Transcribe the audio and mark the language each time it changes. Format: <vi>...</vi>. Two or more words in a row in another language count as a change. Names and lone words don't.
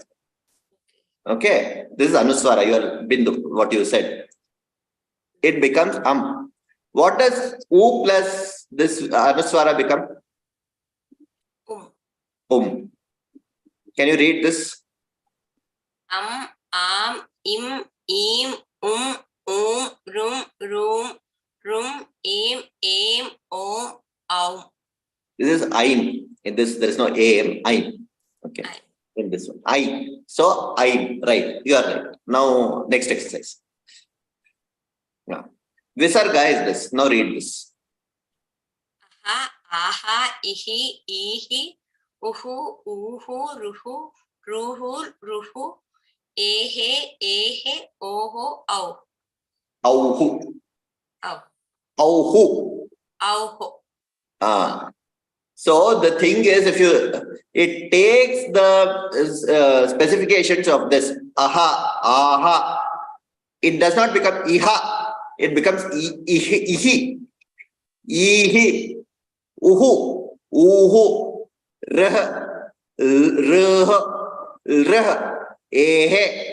<en>Okay. This is anuswara, your bindu, what you said. It becomes am. What does u plus this anuswara become? Can you read this? Am, im, rum, im, om, au. This is aim. In this, there is no aim. Aim. Okay. In this one. I. So aim. Right. You are right. Now, next exercise. Now, visarga is this. Now read this. Aha, ihi, uhu, ruhu, ruhu, ehe, oho, au. Auhu. So the thing is, it takes the specifications of this aha, it does not become iha, it becomes ihi, uhu, rah, ehe.</en>